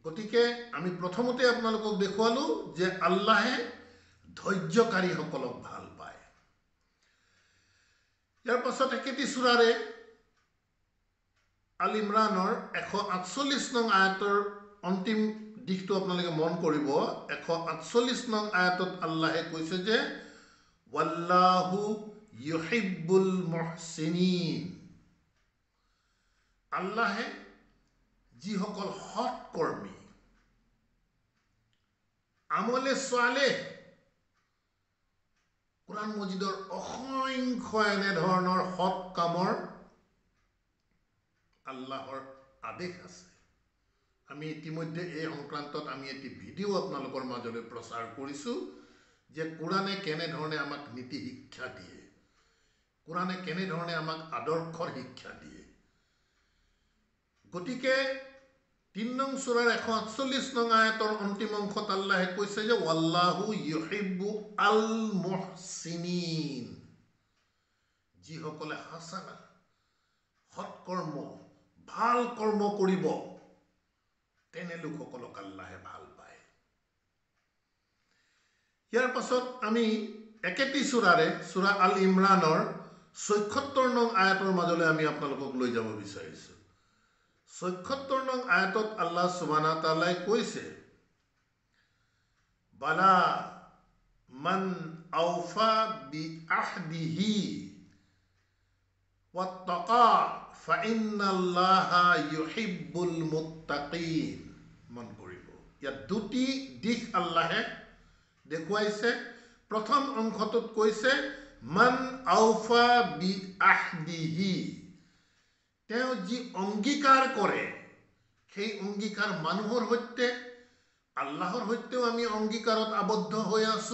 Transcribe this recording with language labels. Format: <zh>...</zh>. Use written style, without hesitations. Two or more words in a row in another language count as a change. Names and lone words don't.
<as>গতিকে আমি প্ৰথমতে আপোনালোকক দেখুৱালো যে আল্লাহে ধৈৰ্যকাৰীসকলক ভাল পায়। ইয়াৰ পাছত একেটি সূৰাৰে আল ইমৰানৰ 148 নং আয়াতৰ অন্তিম দিশটো আপোনালোকে মন কৰিব। 148 নং আয়াতত আল্লাহে কৈছে যে</as> <ar>والله يحب المحسنين.</ar> <as>আল্লাহে যিসকল সৎকৰ্মী, আমলে সালেহ, কোরআন মজিদৰ অসংখ্য এনেধৰণৰ সৎ কামৰ আল্লাহৰ আদেশ আছে। আমি ইতিমধ্যে এই সংক্ৰান্তত আমি এটি ভিডিঅ' আপোনালোকৰ মাজলৈ প্ৰচাৰ কৰিছোঁ যে কোরআনে কেনেধৰণে আমাক নীতি শিক্ষা দিয়ে, কোরআনে কেনেধৰণে আমাক আদৰ্শৰ শিক্ষা দিয়ে। গতিকে 3 নং সূৰাৰ 148 নং আয়াতৰ অন্তিম অংশত আল্লাহে কৈছে যে</as> <ar>والله يحب المحسنين.</ar> <as>যিসকলে হাসানা সৎকৰ্ম ভাল কৰ্ম কৰিব তেনে লোকসকলক আল্লাহে ভাল পায়। ইয়াৰ পাছত আমি একেটি সূৰাৰে সূৰা আল ইমৰানৰ ৭৪ নং আয়াতৰ মাজলৈ আমি আপোনালোকক লৈ যাব বিচাৰিছোঁ। ৭৪ নং আয়াতত</as> <ar>الله سبحانه وتعالى</ar> <as>কৈছে</as> <ar>بلى من أوفى بعهده واتقى فإن الله يحب المتقين.</ar> <as>মন কৰিব, ইয়াত দুটি দিশ আল্লাহে দেখুৱাইছে। প্ৰথম অংশটোত কৈছে</as> <ar>من أوفى بعهده,</ar> <as>তেওঁ যি অংগীকাৰ কৰে সেই অংগীকাৰ মানুহৰ সৈতে আল্লাহৰ সৈতেও আমি অংগীকাৰত আবদ্ধ হৈ আছো।</as>